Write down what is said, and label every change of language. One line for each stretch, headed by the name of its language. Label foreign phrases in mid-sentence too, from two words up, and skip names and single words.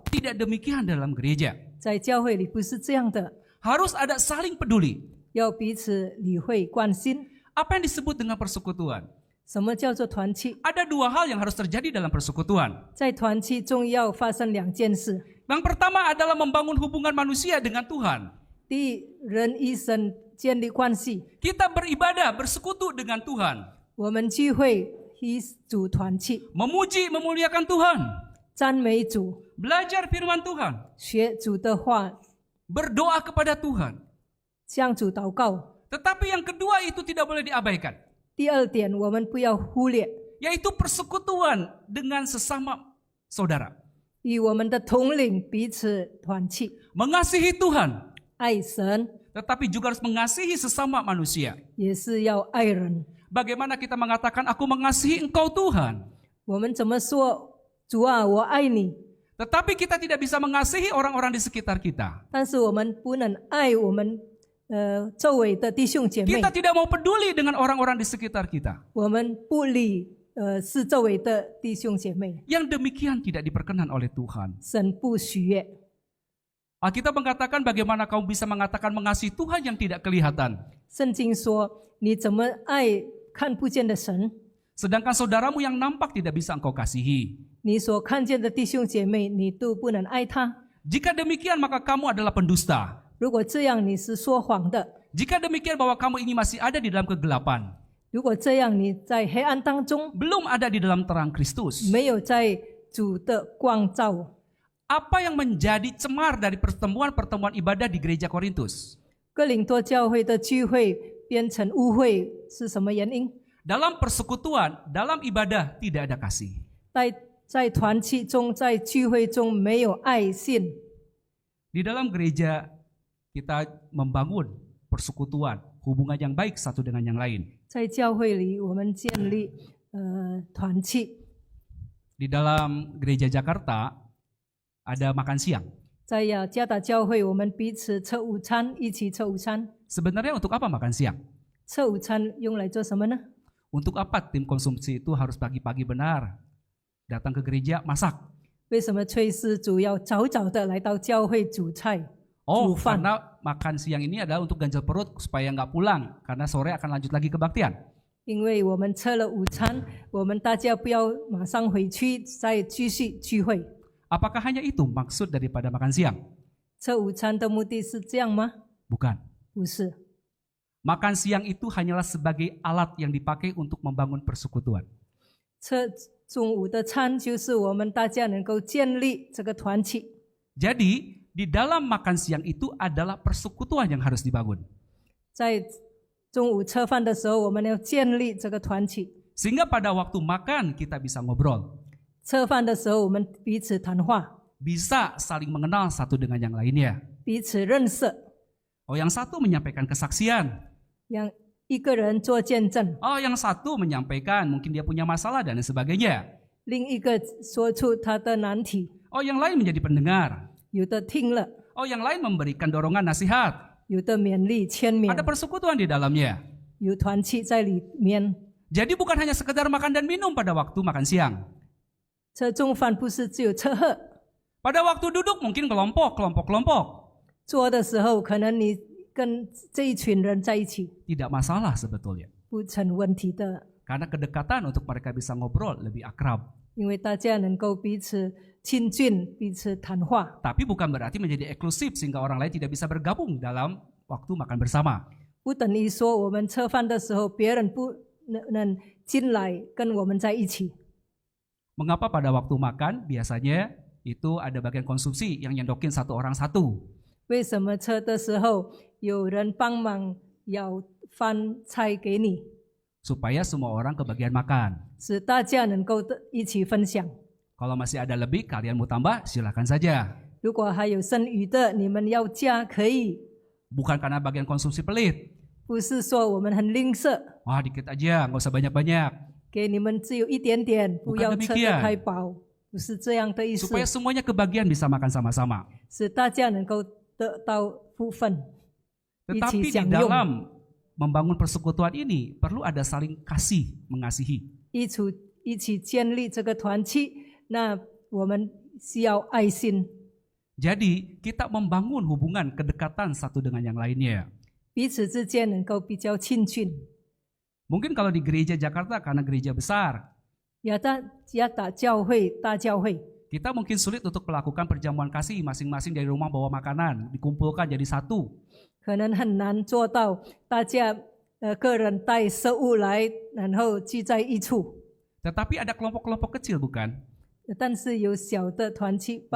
Indonesian: Tidak demikian dalam gereja.
Chinese: 在教会里不是这样的，
Indonesian: Harus ada saling peduli.
Chinese: 要彼此理会关心。
Indonesian: Apa yang disebut dengan persekutuan?
Chinese: 什么叫做团契？
Indonesian: Ada dua hal yang harus terjadi dalam persekutuan.
Chinese: 在团契中要发生两件事。
Indonesian: Yang pertama adalah membangun hubungan manusia dengan Tuhan.
Chinese: 第一，人与神建立关系。
Indonesian: Kita beribadah, bersekutu dengan Tuhan.
Chinese: 我们聚会与主团契，
Indonesian: Memuji, memuliakan Tuhan.
Chinese: 赞美主，
Indonesian: Belajar firman Tuhan.
Chinese: 学主的话，
Indonesian: Berdoa kepada Tuhan.
Chinese: 向主祷告。
Indonesian: Tetapi yang kedua itu tidak boleh diabaikan.
Chinese: 第二点，我们不要忽略
Indonesian: Yaitu persekutuan dengan sesama saudara.
Chinese: 与我们的统领彼此团契，
Indonesian: Mengasihi Tuhan.
Chinese: 爱神
Indonesian: Tetapi juga harus mengasihi sesama manusia.
Chinese: 也是要爱人。
Indonesian: Bagaimana kita mengatakan aku mengasihi engkau Tuhan.
Chinese: 我们怎么说？主啊，我爱你。
Indonesian: Tetapi kita tidak bisa mengasihi orang-orang di sekitar kita.
Chinese: 但是我们不能爱我们周围的弟兄姐妹，
Indonesian: Kita tidak mau peduli dengan orang-orang di sekitar kita.
Chinese: 我们不理四周围的弟兄姐妹，
Indonesian: Yang demikian tidak diperkenan oleh Tuhan.
Chinese: 神不喜悦。
Indonesian: Alkitab mengatakan bagaimana kamu bisa mengatakan mengasihi Tuhan yang tidak kelihatan.
Chinese: 圣经说：“你怎么爱看不见的神？
Indonesian: Sedangkan saudaramu yang nampak tidak bisa engkau kasihi.
Chinese: 你所看见的弟兄姐妹，你都不能爱他。
Indonesian: Jika demikian maka kamu adalah pendusta.
Chinese: 如果这样，你是说谎的；
Indonesian: Jika demikian bahwa kamu ini masih ada di dalam kegelapan.
Chinese: 如果这样，你在黑暗当中，
Indonesian: Belum ada di dalam terang Kristus.
Chinese: 没有在主的光照。
Indonesian: Apa yang menjadi cemar dari pertemuan-pertemuan ibadah di gereja Korintus?
Chinese: 哥林多教会的聚会变成污秽是什么原因？
Indonesian: Dalam persekutuan, dalam ibadah tidak ada kasih.
Chinese: 在团契中，在聚会中没有爱心。
Indonesian: Di dalam gereja kita membangun persekutuan, hubungan yang baik satu dengan yang lain.
Chinese: 在教会里，我们建立团契。
Indonesian: Di dalam gereja Jakarta ada makan siang.
Chinese: 在雅加达教会，我们彼此吃午餐，一起吃午餐。
Indonesian: Sebenarnya untuk apa makan siang?
Chinese: 吃午餐用来做什么呢？
Indonesian: Untuk apa tim konsumsi itu harus pagi-pagi benar datang ke gereja masak?
Chinese: 为什么炊事主要早早的来到教会煮菜？
Indonesian: Oh,
Chinese: 煮饭。
Indonesian: karena makan siang ini adalah untuk ganjal perut supaya nggak pulang karena sore akan lanjut lagi kebaktian.
Chinese: 因为我们吃了午餐，我们大家不要马上回去，再继续聚会。
Indonesian: Apakah hanya itu maksud daripada makan siang?
Chinese: 吃午餐的目的是这样吗？
Indonesian: Bukan.
Chinese: 不是，
Indonesian: Makan siang itu hanyalah sebagai alat yang dipakai untuk membangun persekutuan.
Chinese: 吃中午的餐就是我们大家能够建立这个团契。
Indonesian: Jadi, di dalam makan siang itu adalah persekutuan yang harus dibangun.
Chinese: 在中午吃饭的时候，我们要建立这个团契。
Indonesian: Sehingga pada waktu makan kita bisa ngobrol.
Chinese: 吃饭的时候，我们彼此谈话，
Indonesian: Bisa saling mengenal satu dengan yang lainnya.
Chinese: 彼此认识，
Indonesian: Oh, yang satu menyampaikan kesaksian.
Chinese: 让一个人做见证，
Indonesian: Oh, yang satu menyampaikan mungkin dia punya masalah dan lain sebagainya.
Chinese: 另一个说出他的难题。
Indonesian: Oh, yang lain menjadi pendengar.
Chinese: 有的听了，
Indonesian: Oh, yang lain memberikan dorongan nasihat.
Chinese: 有的勉励牵勉
Indonesian: Ada，persekutuan di dalamnya.
Chinese: 有团契在里面。
Indonesian: Jadi bukan hanya sekedar makan dan minum pada waktu makan siang.
Chinese: 吃中饭不是只有吃喝，
Indonesian: Pada waktu duduk mungkin kelompok.
Chinese: 做的时候可能你跟这一群人在一起，
Indonesian: Tidak masalah sebetulnya.
Chinese: 不成问题的，
Indonesian: Karena kedekatan untuk mereka bisa ngobrol lebih akrab.
Chinese: 因为大家能够彼此亲近，彼此谈话，
Indonesian: Tapi bukan berarti menjadi eksklusif sehingga orang lain tidak bisa bergabung dalam waktu makan bersama.
Chinese: 不等于说我们吃饭的时候别人不能进来跟我们在一起。
Indonesian: Mengapa pada waktu makan biasanya itu ada bagian konsumsi yang nyendokin satu orang satu?
Chinese: 为什么吃的时候有人帮忙舀饭菜给你，
Indonesian: Supaya semua orang kebagian makan.
Chinese: 使大家能够一起分享。
Indonesian: Kalau masih ada lebih kalian mau tambah silakan saja.
Chinese: 如果还有剩余的，你们要加可以，
Indonesian: Bukan karena bagian konsumsi pelit.
Chinese: 不是说我们很吝啬，
Indonesian: Wah dikit aja nggak usah banyak-banyak.
Chinese: 给你们只有一点点，不要吃得太饱，不是这样的意思，
Indonesian: Supaya semuanya kebagian bisa makan sama-sama.
Chinese: 使大家能够得到福分，一
Indonesian: Tetapi
Chinese: 起
Indonesian: di
Chinese: 享用，
Indonesian: dalam membangun persekutuan ini perlu ada saling kasih, mengasihi.
Chinese: 一起建立这个团契。那我们需要爱心，
Indonesian: Jadi kita membangun hubungan kedekatan satu dengan yang lainnya.
Chinese: 彼此之间能够比较亲近。
Indonesian: Mungkin kalau di gereja Jakarta karena gereja besar,
Chinese: 亚达教会大教会，
Indonesian: Kita mungkin sulit untuk melakukan perjamuan kasih masing-masing dari rumah bawa makanan, dikumpulkan jadi satu.
Chinese: 可能很难做到大家个人带食物来，然后聚在一处。
Indonesian: Tetapi ada kelompok-kelompok kecil bukan?
Chinese: 但是有小的团契吧，